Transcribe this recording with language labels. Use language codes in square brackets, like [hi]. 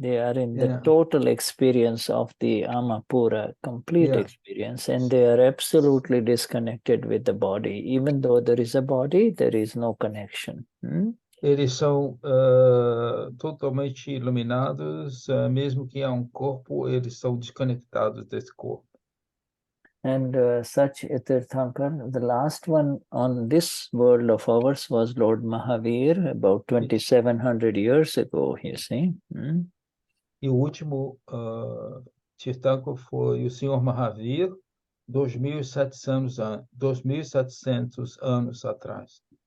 [en] They are in the total experience of the Amapura, complete experience, and they are absolutely disconnected with the body. Even though there is a body, there is no connection. [pt] Eles são totalmente iluminados, mesmo que há corpo, eles são desconectados desse corpo. [en] And such a Tirthankar, the last one on this world of ours was Lord Mahavir, about 2,700 years ago, you see. [pt] E o último Tirthankar foi o Senhor Mahavir, 2.700 anos atrás.